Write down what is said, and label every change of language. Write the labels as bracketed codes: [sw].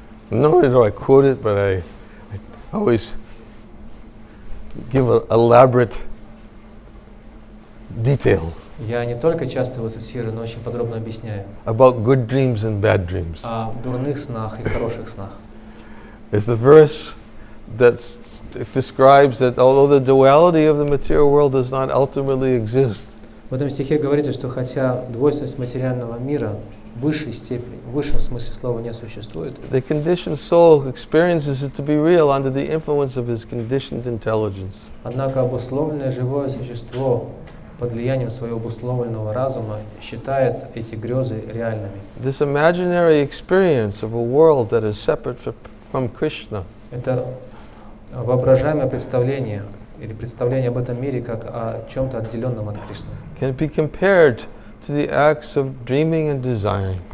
[en] Not only do I quote it, but I always give elaborate details [ru] Я не только часто его цитирую, но очень подробно объясняю [en] about good dreams and bad dreams. [ru] о дурных снах и хороших снах. [en] It's the verse that describes that although the duality of the material world does not ultimately exist, [ru] В этом стихе говорится, что хотя двойственность материального мира в высшей степени, в высшем смысле слова не существует, [en] the conditioned soul experiences it to be real under the influence of his conditioned intelligence. [ru] однако обусловленное живое существо под влиянием своего обусловленного разума считает эти грезы реальными. [en] This imaginary experience of a world that is separate from Krishna [ru] Это воображаемое представление или представление об этом мире как о чем-то отделенном от Кришны. [en] can be compared to the acts of dreaming and desiring.